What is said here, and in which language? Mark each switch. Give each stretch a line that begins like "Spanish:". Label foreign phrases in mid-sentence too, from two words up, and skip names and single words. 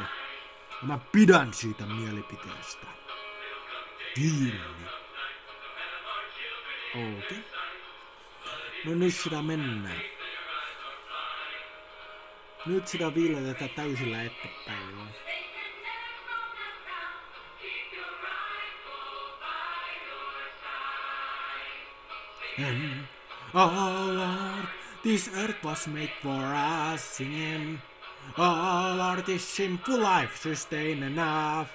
Finnish: Ja mä pidän siitä mielipiteestä. Kiinni. Okei. No nyt sitä mennään. Nyt sitä viiletetään täysillä eteenpäin.
English: Oh Lord, this earth was made for us singing. Oh Lord, this simple life sustain enough.